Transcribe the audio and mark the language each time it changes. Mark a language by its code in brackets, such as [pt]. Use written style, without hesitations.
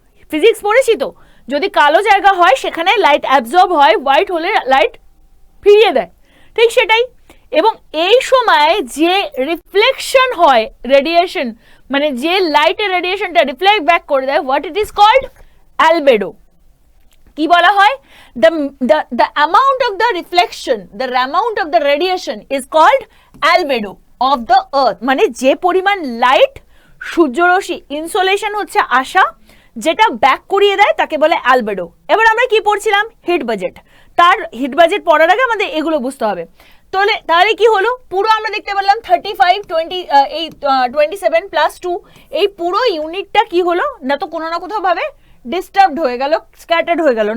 [bn] Physics পড়েছি তো, যদি কালো জায়গা হয় সেখানে লাইট অ্যাবজর্ব হয়, হোয়াইট হলে লাইট ফিরিয়ে দেয়, ঠিক সেটাই। এবং এই সময় যে রিফ্লেকশন হয়, রেডিয়েশন মানে যে লাইটের রেডিয়েশনটা রিফ্লেক্ট ব্যাক করে দেয়, [en] what it is called, [bn] albedo. কি বলা হয়, [en] the amount of the reflection, the amount of the radiation is called albedo of the earth. [bn] মানে যে পরিমাণ লাইট সূর্যরশ্মি ইনসোলেশন হচ্ছে আসা যেটা ব্যাক করিয়ে দেয় তাকে বলে অ্যালবেডো। এবার আমরা কি পড়ছিলাম, হিট বাজেট। তার হিট বাজেট পড়ার আগে আমাদের এগুলো বুঝতে হবে। তাহলে কি হলো, পুরো আমরা দেখতে পেলাম 35, 20, এই 27 প্লাস 2 এই পুরো ইউনিটটা কি হলো না, তো কোনো না কোথাও ভাবে ডিস্টার্বড হয়ে গেল, স্ক্যাটার্ড হয়ে গেল।